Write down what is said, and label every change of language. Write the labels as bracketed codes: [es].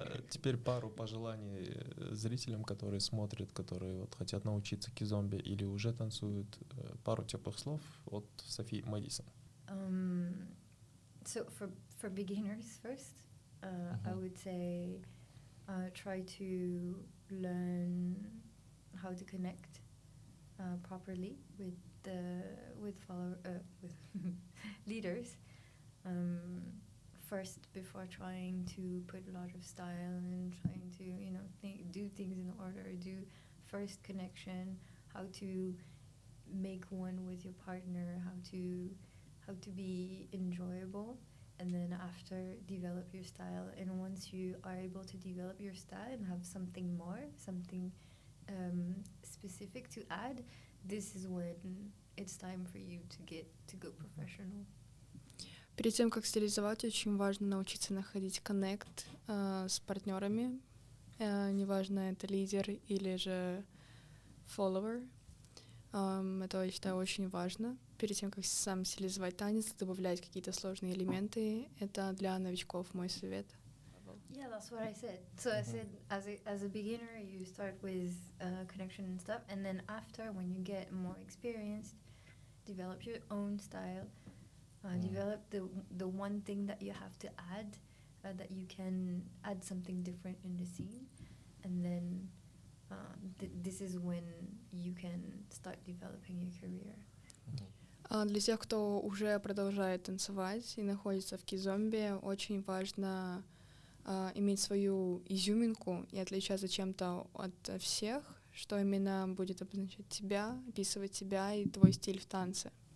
[ru] Теперь пару пожеланий зрителям, которые смотрят, которые вот хотят научиться Kizomba или уже танцуют. Пару теплых слов от Софи Мэдисон. [en] So for beginners first, I would say try to learn how to connect properly with leaders. First, before trying to put a lot of style and trying to do things in order, do first connection, how to make one with your partner, how to be enjoyable, and then after develop your style. And once you are able to develop your style and have something more, something specific to add, this is when it's time for you to go professional. [ru] Перед тем, как стилизовать, очень важно научиться находить коннект с партнерами. Неважно, это лидер или же follower. Это, я считаю, очень важно. Перед тем, как сам стилизовать танец, добавлять какие-то сложные элементы. Это для новичков мой совет. [en] Yeah, that's what I said. So I said, as a beginner, you start with connection and stuff, and then after, when you get more experienced, develop your own style. Develop the one thing that you have to add, that you can add something different in the scene, and then this is when you can start developing your career. [ru] Для тех, кто уже продолжает танцевать и находится в Kizomba, очень важно иметь свою изюминку и отличаться чем-то от всех, что именно будет обозначать тебя, описывать тебя и твой стиль в танце.